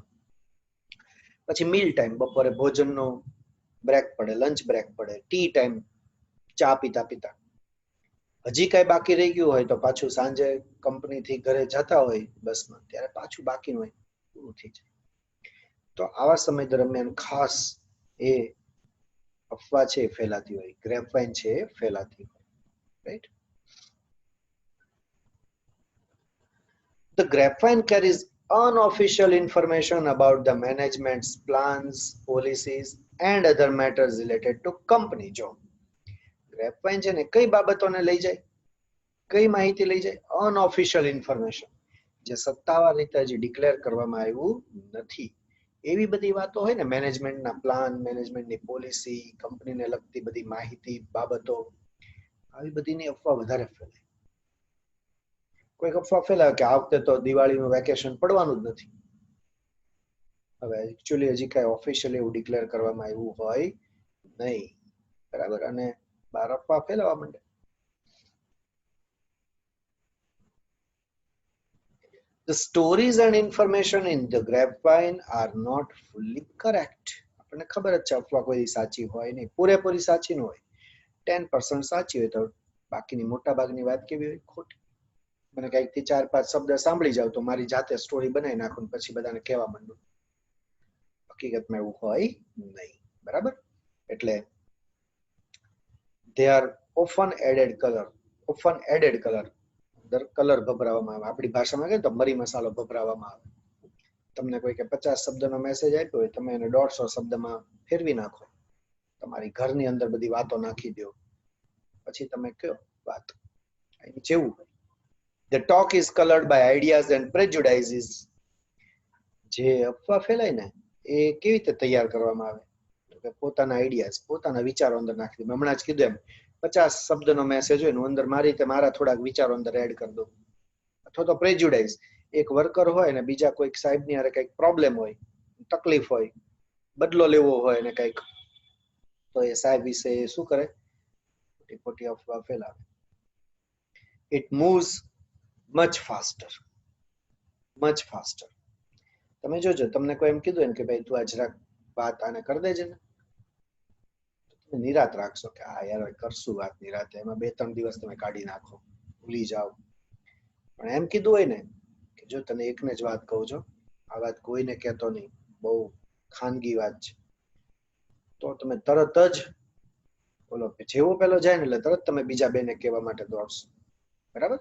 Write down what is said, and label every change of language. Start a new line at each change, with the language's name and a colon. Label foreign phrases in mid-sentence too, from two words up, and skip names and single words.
Gujarati: પછી
English: meal time,
Gujarati: બપોરે ભોજનનો બ્રેક પડે,
English: lunch break
Gujarati: પડે,
English: tea time,
Gujarati: ચા પીતા પીતા હજી કઈ બાકી રહી ગયું હોય તો પાછું સાંજે કંપનીથી ઘરે જતા હોય બસમાં, ત્યારે પાછું બાકીનું હોય, પૂરું થઈ જાય. તો આવા સમય દરમિયાન ખાસ એ અફવા છે એ ફેલાતી હોય,
English: grape vine
Gujarati: છે એ ફેલાતી હોય, રાઈટ?
English: The grapevine carries unofficial information about the management's plans, policies, and other matters related to company.
Gujarati: જો ગ્રેપવાઇન છે ને કઈ બાબતોને લઈ જાય, કઈ માહિતી લઈ જાય?
English: unofficial information,
Gujarati: જે સત્તાવાર રીતે હજી ડિક્લેર કરવામાં આવ્યું નથી, એવી બધી વાતો હોય ને, મેનેજમેન્ટના પ્લાન, મેનેજમેન્ટની પોલિસી, કંપનીને લગતી બધી માહિતી, બાબતો, આવી બધીની અફવા વધારે ફેલાય. કોઈક અફવા ફેલાવે કે આ વખતે તો દિવાળીનું વેકેશન પડવાનું જ નથી. હવે એકચ્યુઅલી હજી કઈ ઓફિશિયલી એવું ડિક્લેર કરવામાં આવ્યું હોય નહીં, બરાબર? અને બાર અફવા ફેલાવા માંડે.
English: The stories and information in the grapevine are not fully correct.
Gujarati: આપણને ખબર જ છે અફવા કોઈ સાચી હોય નહીં, પૂરેપૂરી સાચી ન હોય. 10% સાચી હોય તો બાકીની મોટા ભાગની વાત કેવી હોય? ખોટી. મને કઈક થી 4-5 શબ્દ સાંભળી જાવ તો મારી જાતે સ્ટોરી બનાવી નાખું, પછી બધાને કહેવા માંડું. હકીકતમાં એવું હોય નહીં, બરાબર?
English: એટલે they are often added color,
Gujarati: કલર ભભરાવવામાં આવે. આપણી ભાષામાં કહે તો મરી મસાલો ભભરાવવામાં આવે. તમને કોઈ કે 50 શબ્દનો મેસેજ આપ્યો હોય, તમે એને 150 શબ્દમાં ફેરવી નાખો, તમારી ઘરની અંદર બધી વાતો નાખી દો, પછી તમે કયો વાત જેવું હોય.
English: The talk is colored by ideas and prejudices.
Gujarati: જે અફવા ફેલાય ને એ કેવી રીતે તૈયાર કરવામાં આવે? તો કે પોતાના આઈડિયાઝ, પોતાના વિચારો અંદર નાખી દે. હમણાં જ કીધું એમ, 50 શબ્દનો મેસેજ હોય ને અંદર મારી રીતે મારા થોડાક વિચારો અંદર એડ કરી દો. અથવા તો પ્રેજ્યુડાઇઝ, એક વર્કર હોય ને બીજા કોઈક સાહેબની હારે કંઈક પ્રોબ્લેમ હોય, તકલીફ હોય, બદલો લેવો હોય ને કંઈક, તો એ સાહેબ વિશે શું કરે? ખોટી અફવા ફેલાવે.
English: It moves much faster.
Gujarati: તમે જોજો, તમને કોઈ એમ કીધું કે ભાઈ તું આ જરાક વાત આને કરી દેજે ને, તમે નિરાત રાખશો કે હા યાર કરશું વાત નિરાતે, એમાં 2-3 દિવસ તમે કાઢી નાખો, ભૂલી જાઓ. પણ એમ કીધું હોય ને કે જો તને એકને જ વાત કહું છો, આ વાત કોઈને કહેતો નહીં, બહુ ખાનગી વાત છે, તો તમે તરત જ બોલો, જેવો પેલો જાય ને એટલે તરત તમે બીજા બેને કહેવા માટે દોડશો, બરાબર?